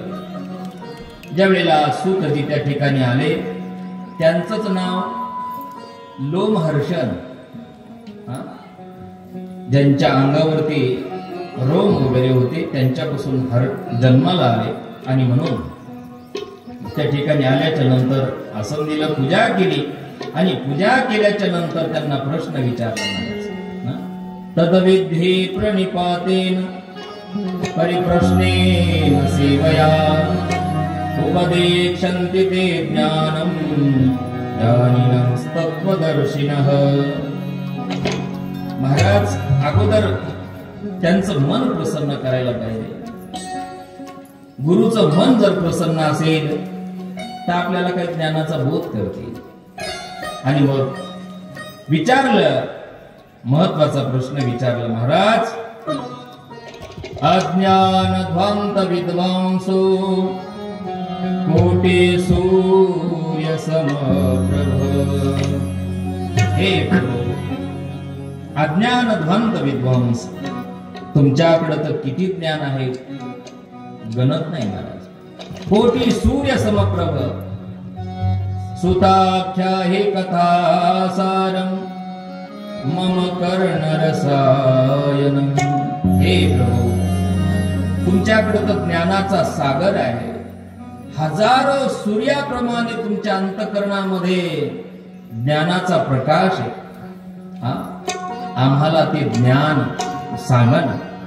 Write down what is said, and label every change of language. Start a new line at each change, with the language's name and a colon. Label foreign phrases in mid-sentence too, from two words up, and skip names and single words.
Marathi: ज्या वेळेला सूतजी त्या ठिकाणी आले, त्यांचंच नाव लोमहर्षण, ज्यांच्या अंगावरती रोम वगैरे होते त्यांच्यापासून जन्माला आले. आणि म्हणून त्या ठिकाणी आल्याच्या नंतर आसन दिलं, पूजा केली आणि पूजा केल्याच्या नंतर त्यांना प्रश्न विचारला.
Sanskrit: तद्विद्धि प्रणिपातेन परिप्रश्नेन सेवया, उपदेक्षन्ति ते ज्ञानम् ज्ञानिनः तत्त्वदर्शिनः.
Marathi: महाराज अगोदर त्यांचं मन प्रसन्न करायला पाहिजे. गुरुचं मन जर प्रसन्न असेल तर आपल्याला काही ज्ञानाचा बोध करतील. आणि मग विचारलं, महत्वाचा प्रश्न विचारला.
Sanskrit: महाराज अज्ञान ध्वांत विद्वांसो कोटे सूर्य समप्रभ.
Marathi: हे प्रभू,
Sanskrit: अज्ञान ध्वांत विद्वांस,
Marathi: तुमच्याकडे तर किती ज्ञान आहे गणत नाही महाराज.
Sanskrit: कोटी सूर्य समप्रभ, सुताख्या हे कथा सारम मम कर्ण रसायनम.
Marathi: हे प्रभू, तुमच्याकडे तर ज्ञानाचा सागर आहे. हजारो सूर्याप्रमाणे तुमच्या अंतःकरणामध्ये ज्ञानाचा प्रकाश आहे. आम्हाला ते ज्ञान सांगा ना.